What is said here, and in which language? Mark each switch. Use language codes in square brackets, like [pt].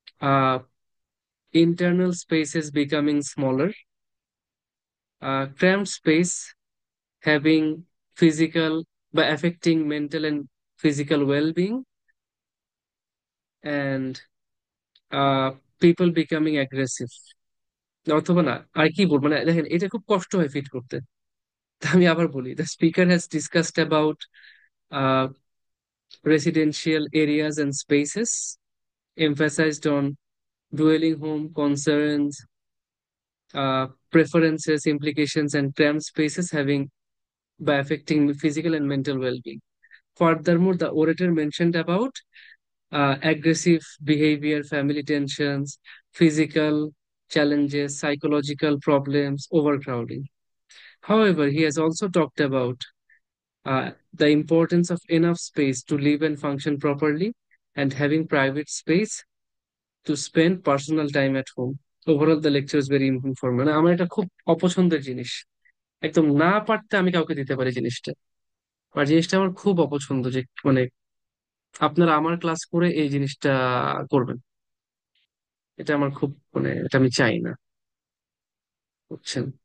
[en] Ah internal spaces becoming smaller, cramped space having physical বা affecting mental and physical wellbeing, and people becoming aggressive. [bn] অথবা না, আর কি বলবো, মানে দেখেন এটা খুব কষ্ট হয় ফিট করতে। তা আমি আবার বলি, [en] The speaker has discussed about residential areas and spaces, emphasized on dwelling home concerns, preferences, implications, and cramped spaces having by affecting physical and mental well-being. Furthermore, the orator mentioned about aggressive behavior, family tensions, physical challenges, psychological problems, overcrowding. However, he has also talked about the importance of enough space to live and function properly, and having private space to spend personal time at home. Overall, the lecture is very informative. [bn] মানে আমার এটা খুব অপছন্দের জিনিস, একদম না পারতে আমি কাউকে দিতে পারি জিনিসটা। আর জিনিসটা আমার খুব অপছন্দ, যে মানে আপনারা আমার ক্লাস করে এই জিনিসটা করবেন, এটা আমার খুব মানে এটা আমি চাই না, বুঝছেন?